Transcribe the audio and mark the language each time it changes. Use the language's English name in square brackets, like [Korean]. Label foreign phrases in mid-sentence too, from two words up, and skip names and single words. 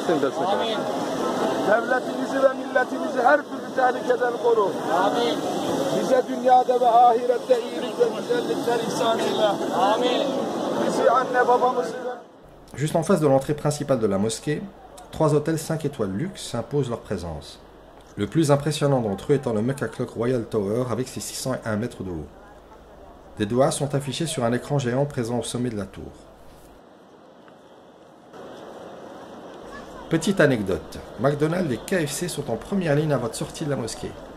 [Turkish] Amin. Devletimizi ve milletimizi her türlü tehlikeden koru. Amin. Bize dünyada ve ahirette iyilik ve güzellikler ihsan eyle. Amin. Bizi anne babamızı ve... [French] Juste en face de l'entrée principale de la mosquée, 3 hôtels 5 étoiles luxe s'imposent leur présence. Le plus impressionnant d'entre eux étant le Mecca Clock Royal Tower avec ses 601 mètres de haut. Des doigts sont affichés sur un écran géant présent au sommet de la tour. Petite anecdote, McDonald's et KFC sont en première ligne à votre sortie de la mosquée.